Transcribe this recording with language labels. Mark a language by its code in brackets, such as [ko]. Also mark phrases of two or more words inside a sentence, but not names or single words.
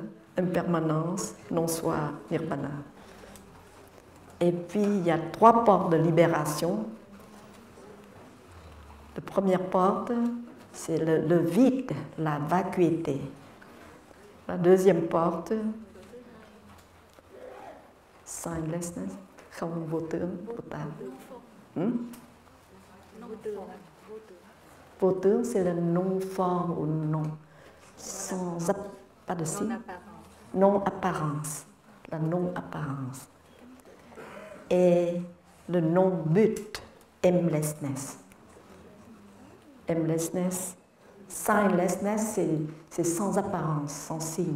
[fr] Impermanence, non-soi, nirvana. Et puis, il y a 3 portes de libération. La première porte, c'est le vide, la vacuité. La deuxième porte, signlessness, [vi] không vô tướng, vô tạng. Vô tướng, [fr] c'est le non-forme ou non, sans pas de signe, non-apparence, la non-apparence. Et le non-but, aimlessness. [en] Aimlessness, signlessness, [fr] c'est sans apparence, sans signe.